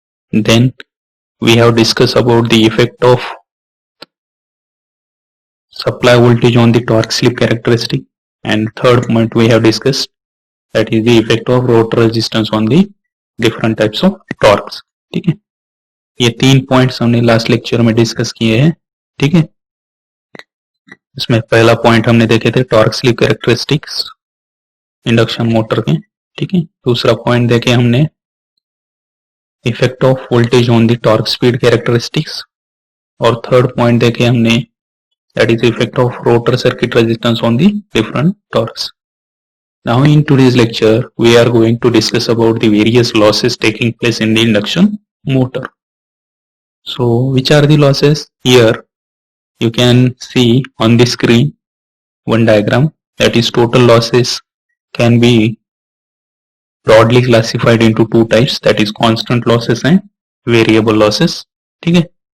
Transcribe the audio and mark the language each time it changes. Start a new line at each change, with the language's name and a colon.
English: Then we have discussed about the effect of supply voltage on the torque slip characteristic. And third point we have discussed, that is the effect of rotor resistance on the different types of torques.
Hindi: ठीक है, ये 3 points हमने last lecture में discuss किए हैं. ठीक है, इसमें पहला पॉइंट हमने देखे थे torque slip characteristics induction motor के. ठीक है, दूसरा पॉइंट देखे हमने
English: effect of voltage on the torque speed characteristics,
Hindi: और थर्ड पॉइंट देखे हमने
English: That is effect of rotor circuit resistance on the different torques. Now in today's lecture we are going to discuss about the various losses taking place in the induction motor. So which are the losses? Here you can see on the screen one diagram, that is total losses can be broadly classified into two types, that is constant losses and variable losses. Okay.